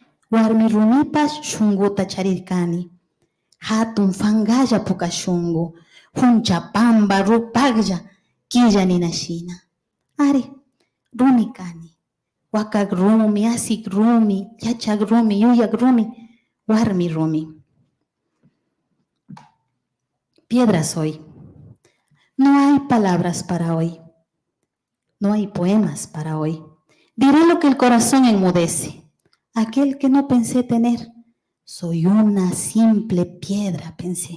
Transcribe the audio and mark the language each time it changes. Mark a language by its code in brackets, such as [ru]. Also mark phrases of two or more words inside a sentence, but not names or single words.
[qu] Warmi rumipas shunguta charirkani, hatun fangalla pukashungu, hunchapamba rupaglla, quilla ninashina. Ari, rumi kani, wakak rumi, asik rumi, yachak rumi, yuyak rumi, warmi rumi. [es] Piedra soy. No hay palabras para hoy. No hay poemas para hoy. Diré lo que el corazón enmudece. Aquel que no pensé tener. Soy una simple piedra, pensé.